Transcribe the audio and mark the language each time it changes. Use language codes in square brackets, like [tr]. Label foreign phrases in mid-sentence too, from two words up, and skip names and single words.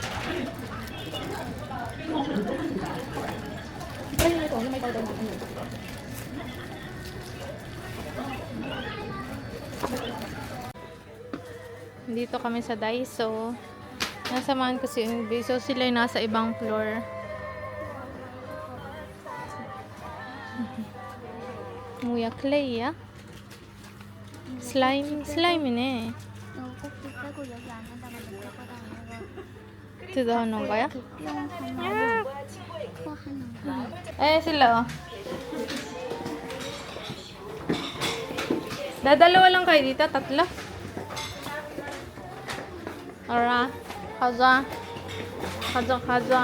[tl] Ayun ito, yung may powder na Dito kami sa Daiso. Nasamahan ko si Ingbi. So sila yung nasa ibang floor. Muya clay, ah. [ko] 슬라임이네. 뜯어오는 거야? [tl] sila, oh. Dadalawa lang kayo dito? Tatlo? Alright. Kaza.